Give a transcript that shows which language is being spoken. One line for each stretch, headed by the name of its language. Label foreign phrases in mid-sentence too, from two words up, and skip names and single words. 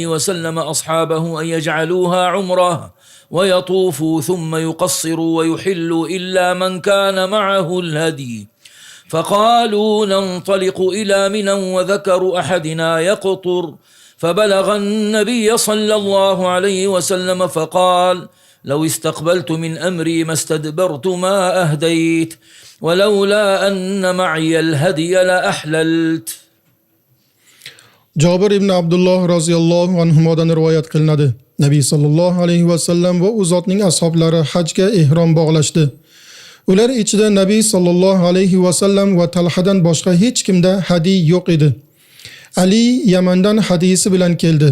Arabic: وسلم أصحابه أن يجعلوها عمرة ويطوفوا ثم يقصروا ويحلوا إلا من كان معه الهدي فقالوا ننطلق إلى منى وذكر أحدنا يقطر فبلغ النبي صلى الله عليه وسلم فقال لو استقبلت من أمري ما استدبرت ما أهديت ولولا أن معي الهدي لأحللت.
Uzbek: Jabir ibn Abdulloh
Arabic: رضي الله عنه
Uzbek: rivoyat qilinadi. Nabiy
Arabic: صلى الله عليه وسلم
Uzbek: va u zotning ashablari hajga ihrom bog'lashdi. Ular ichida Nabiy
Arabic: صلى الله عليه وسلم
Uzbek: va Talhadan boshqa hech kimda hadiy yo'q edi. Ali Yamandan hadisi bilan keldi.